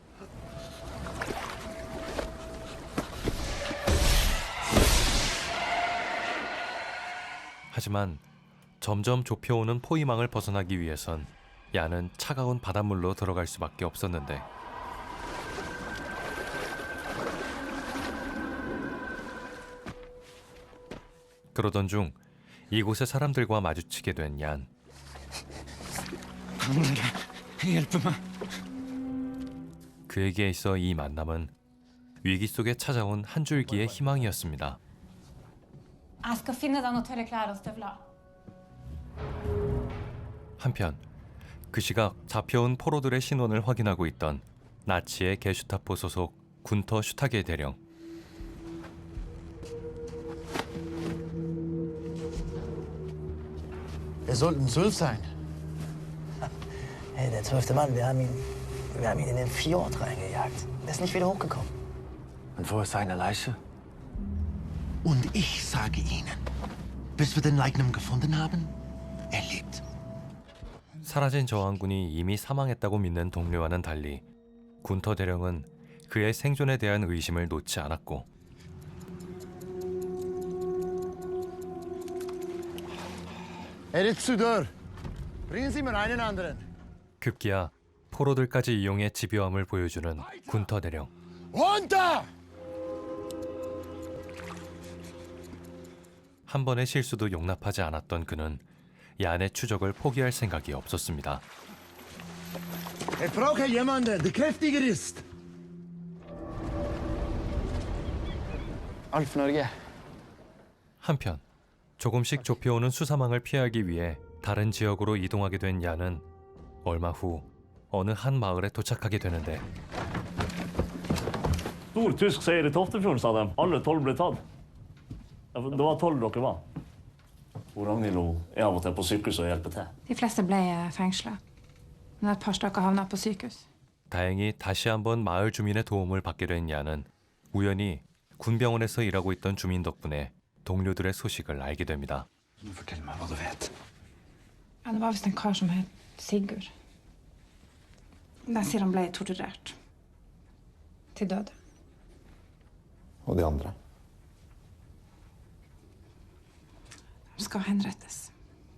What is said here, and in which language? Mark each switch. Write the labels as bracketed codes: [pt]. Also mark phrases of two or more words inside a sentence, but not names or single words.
[ko] 하지만 점점 좁혀오는 포위망을 벗어나기 위해선 얀은 차가운 바닷물로 들어갈 수밖에 없었는데, 그러던 중 이곳의 사람들과 마주치게 된 얀. 그에게 있어 이 만남은 위기 속에 찾아온 한 줄기의 희망이었습니다. [no] Jeg skal finne deg noen tørre klær og støvler. [ko] 한편 그 시각 잡혀온 포로들의 신원을 확인하고 있던 나치의 게슈타포 소속 군터 슈타게 대령. [de] Wer soll denn 12 sein? Hey, der 12. Mann, wir haben ihn in den Fjord reingejagt. Der ist nicht wieder hochgekommen. Und wo ist seine Leiche? Und ich sage Ihnen, bis wir den Leichnam gefunden haben, er lebt. [ko] 사라진 저항군이 이미 사망했다고 믿는 동료와는 달리 군터 대령은 그의 생존에 대한 의심을 놓지 않았고, [de] Er ist zu dürr. Bringen Sie mir einen anderen. [ko] 급기야 포로들까지 이용해 집요함을 보여주는 군터 대령. [de] Runter! [ko] 한 번의 실수도 용납하지 않았던 그는 얀의 추적을 포기할 생각이 없었습니다. [de] Ich brauche jemanden, der kräftiger ist. Alf Norge. [ko] 한편 조금씩 좁혀오는 수사망을 피하기 위해 다른 지역으로 이동하게 된 얀은 얼마 후 어느 한 ma을에 도착하게 되는데, [no] Stor tysk seier i Toftefjorden, sa de. Alle 12 ble tatt. Det var 12 dere var. Og Ragnhild er av og til på sykehuset og hjelper til. De fleste ble fengslet. Men et par stykker havnet på sykehus. [ko] 다행히 다시 한번 마을 주민의 도움을 받게 된 얀은 우연히 군병원에서 일하고 있던 주민 덕분에 동료들의 소식을 알게 됩니다. [no] Fortell meg hva du vet. Ja, det var visst en kar som het Sigurd. Den sier han ble torturert. Til døde. Og de andre? De skal henrettes.